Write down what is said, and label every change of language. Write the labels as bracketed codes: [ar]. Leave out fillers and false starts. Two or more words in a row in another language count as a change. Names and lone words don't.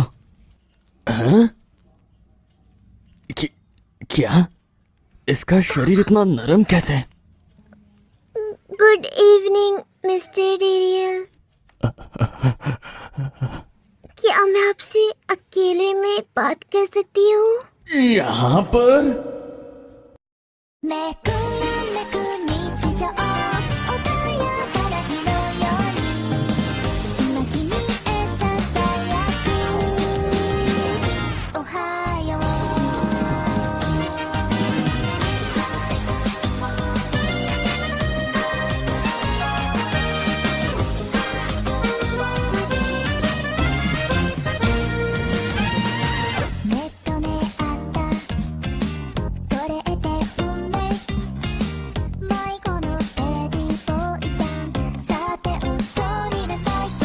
[hi] हाँ? क्या? इसका शरीर इतना नरम कैसे? [en] good evening mister Darryl. [hi] क्या मैं आपसे अकेले में बात कर सकती हूँ? यहाँ पर? [ja] めくるめく日常穏やかな日のように今君へささやくおはよう目と目あったこれって運命迷子のテディボーイさんさてお通りなさい。